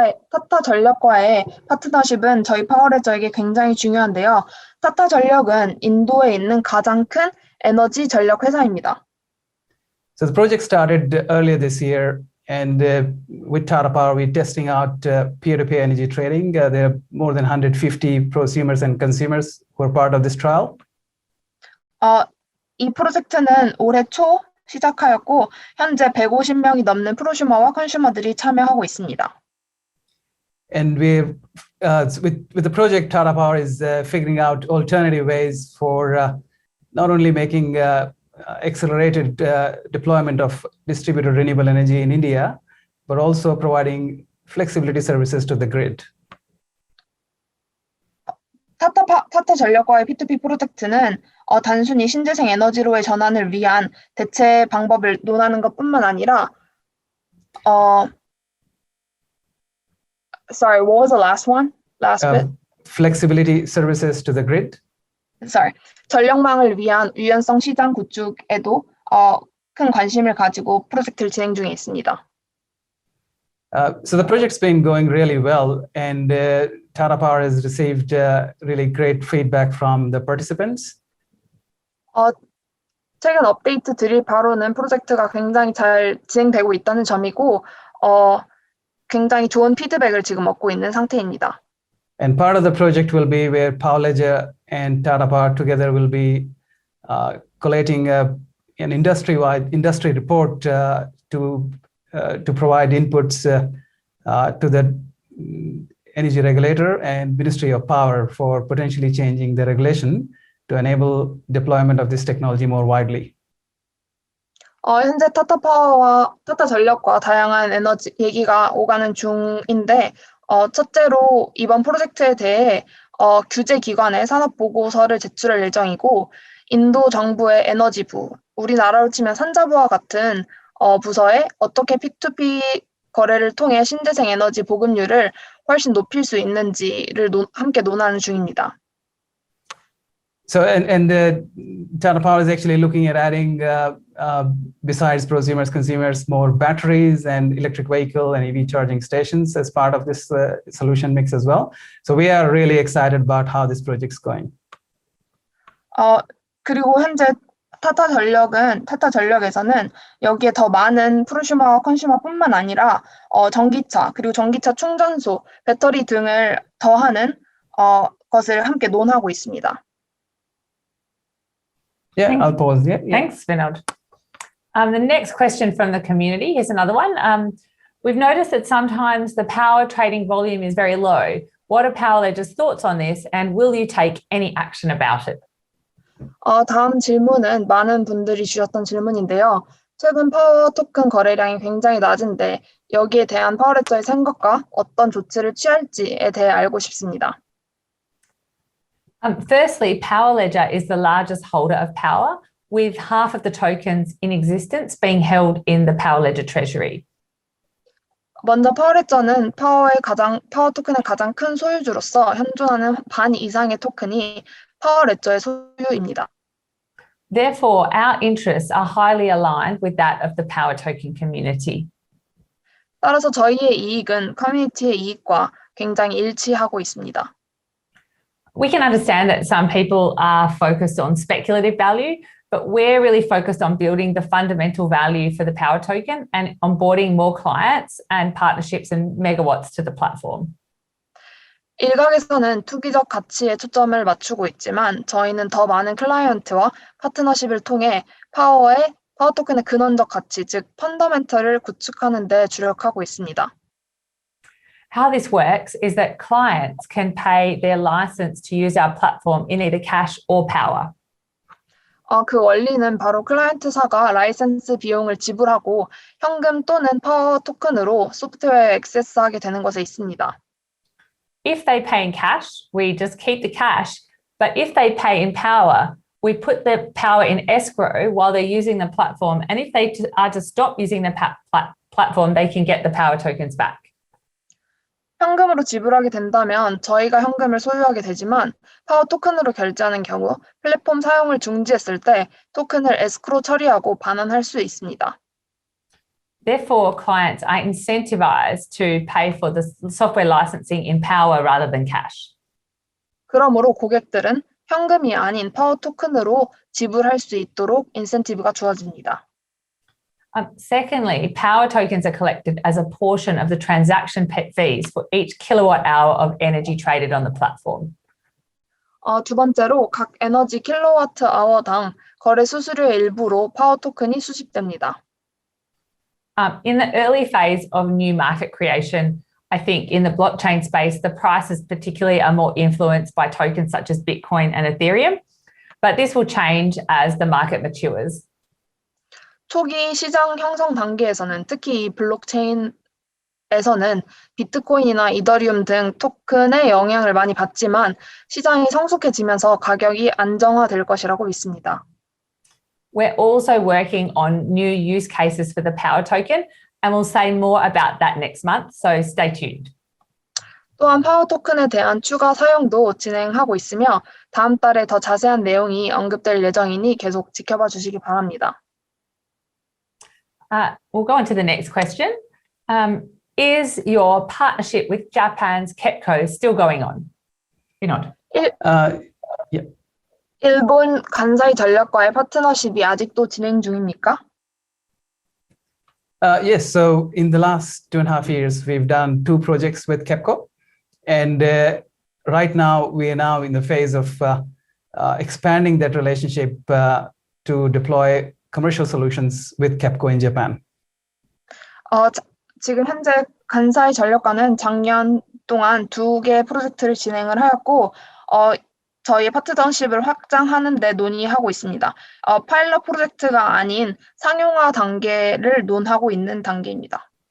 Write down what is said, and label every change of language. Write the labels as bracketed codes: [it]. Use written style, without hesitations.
[ko] 타타 전력과의 파트너십은 저희 파워레저에게 굉장히 중요한데요. 타타 전력은 인도에 있는 가장 큰 에너지 전력 회사입니다. [en] So the project started earlier this year, and with Tata Power, we're testing out peer-to-peer energy trading. There are more than 150 prosumers and consumers who are part of this trial. [ko] 이 프로젝트는 올해 초 시작하였고 현재 150명이 넘는 프로슈머와 컨슈머들이 참여하고 있습니다. [en] And with the project, Tata Power is figuring out alternative ways for not only making accelerated deployment of distributed renewable energy in India, but also providing flexibility services to the grid. [ko] 타타 전력과의 P2P 프로젝트는 단순히 신재생 에너지로의 전환을 위한 대체 방법을 논하는 것뿐만 아니라 [en] Sorry, what was the last one? Last bit? Flexibility services to the grid. Sorry. [ko] 전력망을 위한 유연성 시장 구축에도 큰 관심을 가지고 프로젝트를 진행 중에 있습니다. [en] So the project's been going really well, and Tata Power has received really great feedback from the participants. [ko] 최근 업데이트 드릴 바로는 프로젝트가 굉장히 잘 진행되고 있다는 점이고 굉장히 좋은 피드백을 지금 얻고 있는 상태입니다. [en] And part of the project will be where Power Ledger and Tata Power together will be collating an industry report to provide inputs to the energy regulator and Ministry of Power for potentially changing the regulation to enable deployment of this technology more widely. [ko] 현재 타타파워와 타타전력과 다양한 에너지 얘기가 오가는 중인데 첫째로 이번 프로젝트에 대해 규제기관에 산업보고서를 제출할 예정이고 인도 정부의 에너지부, 우리나라로 치면 산자부와 같은 부서에 어떻게 P2P 거래를 통해 신재생 에너지 보급률을 훨씬 높일 수 있는지를 함께 논하는 중입니다. [en] So and Tata Power is actually looking at adding, besides prosumers, consumers, more batteries and electric vehicle and EV charging stations as part of this solution mix as well. So we are really excited about how this project's going. [ko] 그리고 현재 타타 전력에서는 여기에 더 많은 프로슈머와 컨슈머뿐만 아니라 전기차 그리고 전기차 충전소, 배터리 등을 더하는 것을 함께 논하고 있습니다. [en] Yeah, I'll pause. Yeah. Thanks, Vinod. The next question from the community, here's another one. We've noticed that sometimes the power trading volume is very low. What are PowerLedger's thoughts on this, and will you take any action about it? [ko] 다음 질문은 많은 분들이 주셨던 질문인데요. 최근 파워 토큰 거래량이 굉장히 낮은데 여기에 대한 파워레저의 생각과 어떤 조치를 취할지에 대해 알고 싶습니다. [en] Firstly, PowerLedger is the largest holder of power, with half of the tokens in existence being held in the PowerLedger treasury. [ko] 먼저 파워레저는 파워 토큰의 가장 큰 소유주로서 현존하는 반 이상의 토큰이 파워레저의 소유입니다. [en] Therefore, our interests are highly aligned with that of the power token community. [ko] 따라서 저희의 이익은 커뮤니티의 이익과 굉장히 일치하고 있습니다. [en] We can understand that some people are focused on speculative value, but we're really focused on building the fundamental value for the power token and onboarding more clients and partnerships and megawatts to the platform. [ko] 일각에서는 투기적 가치에 초점을 맞추고 있지만 저희는 더 많은 클라이언트와 파트너십을 통해 파워 토큰의 근원적 가치, 즉 펀더멘털을 구축하는 데 주력하고 있습니다. [en] How this works is that clients can pay their license to use our platform in either cash or power. [ko] 그 원리는 바로 클라이언트사가 라이센스 비용을 지불하고 현금 또는 파워 토큰으로 소프트웨어에 액세스하게 되는 것에 있습니다. [en] If they pay in cash, we just keep the cash. But if they pay in power, we put the power in escrow while they're using the platform. And if they are to stop using the platform, they can get the power tokens back. [ko] 현금으로 지불하게 된다면 저희가 현금을 소유하게 되지만 파워 토큰으로 결제하는 경우 플랫폼 사용을 중지했을 때 토큰을 에스크로 처리하고 반환할 수 있습니다. [en] Therefore, clients are incentivized to pay for the software licensing in power rather than cash. [ko] 그러므로 고객들은 현금이 아닌 파워 토큰으로 지불할 수 있도록 인센티브가 주어집니다. [en] Secondly, power tokens are collected as a portion of the transaction fees for each kilowatt hour of energy traded on the platform. [ko] 두 번째로 각 에너지 킬로와트 아워당 거래 수수료의 일부로 파워 토큰이 수집됩니다. [en] In the early phase of new market creation, I think in the blockchain space, the prices particularly are more influenced by tokens such as Bitcoin and Ethereum, but this will change as the market matures. [ko] 초기 시장 형성 단계에서는 특히 이 블록체인에서는 비트코인이나 이더리움 등 토큰의 영향을 많이 받지만 시장이 성숙해지면서 가격이 안정화될 것이라고 믿습니다. [en] We're also working on new use cases for the power token, and we'll say more about that next month, so stay tuned. [ko] 또한 파워 토큰에 대한 추가 사용도 진행하고 있으며 다음 달에 더 자세한 내용이 언급될 예정이니 계속 지켜봐 주시기 바랍니다. [en] We'll go on to the next question. Is your partnership with Japan's KEPCO still going on? Vinod. Yeah. [ko] 일본 간사이 전력과의 파트너십이 아직도 진행 중입니까? [en] Yes, so in the last 2.5 years, we've done 2 projects with KEPCO. And right now, we are now in the phase of expanding that relationship to deploy commercial solutions with KEPCO in Japan. [ko] 지금 현재 간사이 전력과는 작년 동안 2개 프로젝트를 진행을 하였고 저희의 파트너십을 확장하는 데 논의하고 있습니다. 파일럿 프로젝트가 아닌 상용화 단계를 논하고 있는 단계입니다.